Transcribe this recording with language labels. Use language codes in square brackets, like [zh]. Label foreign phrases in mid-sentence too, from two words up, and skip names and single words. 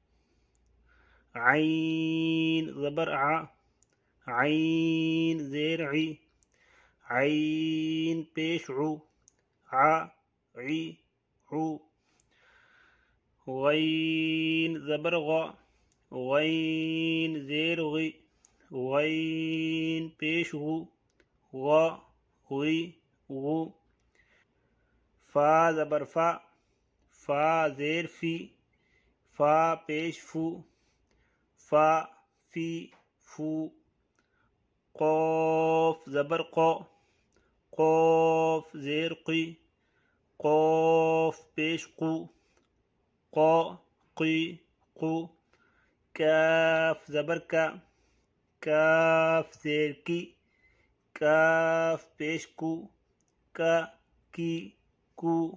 [ur] عین زبر ع، عین زیر عی، عین پیش عو، ع عی عو، غین زبر غا، غین زیر غی، غین پیش غو، غا غی غو، فا زبر فا، فا زیر فی، فا پیش فو، فا فی فو، قاف زبر قا، قاف زیر قی، قاف پیش قو، قا قی قو، کاف زبر کا، کاف زیر کی، کاف پیش کو، کا کی کو،